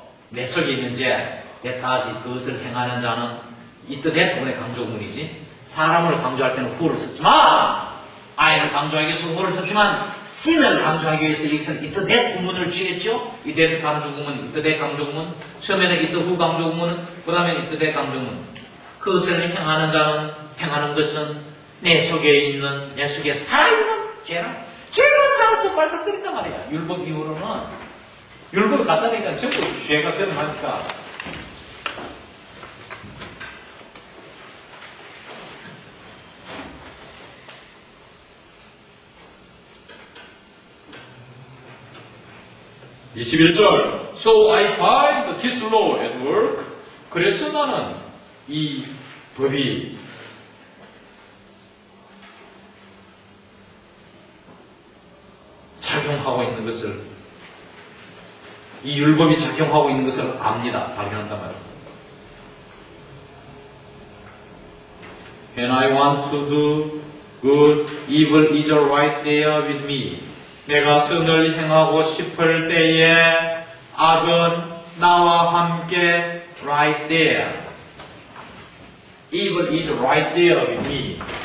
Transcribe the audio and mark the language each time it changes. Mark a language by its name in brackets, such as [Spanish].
[Korean] 내 속에 있는 죄. 다시 그것을 행하는 자는 이또 대부분의 강조구문이지. 사람을 강조할 때는 who를 썼지만 I를 강조하기 위해서 who를 썼지만 sin을 강조하기 위해서 여기서는 it that 구문을 취했죠. it that 강조구문, it that 강조구문. 처음에는 it who 강조구문, 그 다음에 it that 강조구문. 그것을 행하는 자는 행하는 것은 내 속에 있는, 내 속에 살아있는 죄라. 죄가 살아서 발각거린단 말이야. 율법 이후로는 율법을 갖다 대니까 전부 죄가 드러나니까. [English] (21절) So I find this law at work. [Korean] 그래서 나는 이 법이 작용하고 있는 것을, 이 율법이 작용하고 있는 것을 압니다. 발견한단 말이에요. [English] When I want to do good, evil is right there with me. [Korean] 내가 선을 행하고 싶을 때에 악은 나와 함께 [English] right there. Evil is right there with me.